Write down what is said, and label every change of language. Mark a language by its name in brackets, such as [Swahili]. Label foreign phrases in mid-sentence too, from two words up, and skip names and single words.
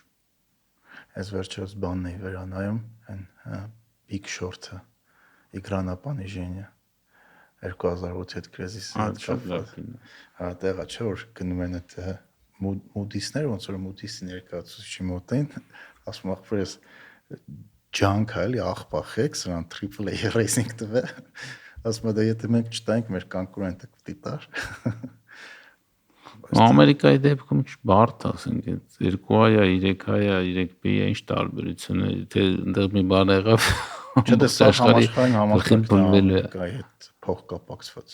[Armenian] Այս վերջերս բանն էի վերանայում, այն Big Short-ը, Игра на понижение 2008 հետ կրեզիսի հետ կապված։ Հա, տեղա չէ որ գնում են այդ Moody's-ներ, ոնց որ Moody's-ի ներկայացուցիչի մոտ են, ասում ախպերս junk է, էլի աղբախեք, սրան [English] triple A rating [Armenian] տվե։ Ասում դա եթե մենք չտայինք, մեր կոնկուրենտը կտի տար։ Ամերիկայի դեպքում ինչ բարդ ասենք, 2A-ը, 3A-ը, 3B-ը ինչ տարբերություն է, թե այնտեղ մի բան եղավ։ Չէ, դա համաշխարհային համակարգն է այդ փող կապակցված։